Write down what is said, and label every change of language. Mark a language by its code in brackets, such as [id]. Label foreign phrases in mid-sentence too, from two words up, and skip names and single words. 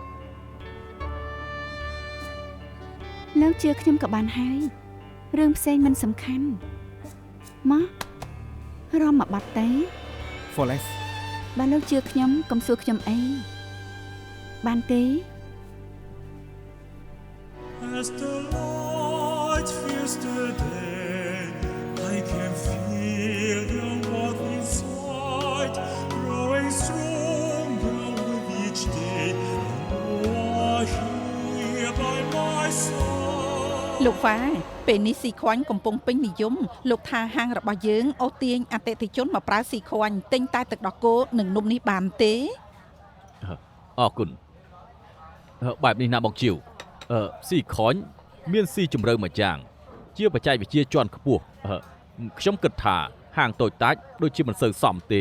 [km] លោកជឿខ្ញុំក៏បានហើយរឿងផ្សេងមិនសំខាន់មករំមកបាត់ទៅ Forest បើលោកជឿខ្ញុំកុំសួរខ្ញុំអីបានទេ [en] As the light fills the day, I can feel the warmth inside, growing stronger with each day. You are here by my side. [km] លោកវ៉ាពេលនេះស៊ីខ្វាញ់កំពុងពេញនិយមលោកថាហាងរបស់យើងអូសទាញអតិថិជនមកប្រើស៊ីខ្វាញ់ទិញតែទឹកដោះគោនិងនំនេះបានទេ អរគុណបែបនេះណាបងជីវស៊ីខុញមានស៊ីជម្រៅមួយយ៉ាងជាបច្ចេកវិទ្យាជាន់ខ្ពស់ខ្ញុំគិតថាហាងតូចតាចដូចជាមិនសូវសមទេ